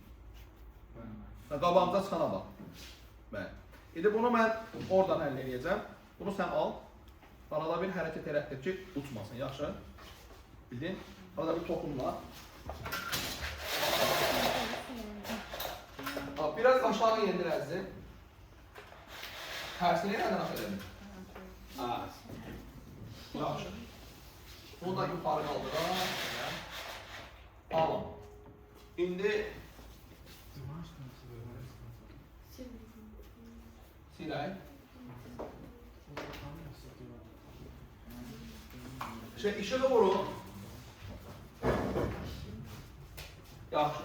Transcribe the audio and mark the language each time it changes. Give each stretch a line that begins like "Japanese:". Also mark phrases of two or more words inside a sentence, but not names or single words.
Azerbaijani: Qabağımıza çıxana bax. Bəli. İndi bunu mən oradan həll eləyəcəm. Bunu sən al. Arada bir hərəkət elətdir ki, uçmasın. Yaxşı? Bildin? Arada bir toxunla. Biraz aşağı yendir əzizim.
Turkish: Tersini nereden aferin?
Azerbaijani: Ha. Yaxşı.
Turkish: Bunu da yukarı kaldıralım. Tamam.
Azerbaijani: İndi silay. İşığı vurun. Yaxşı.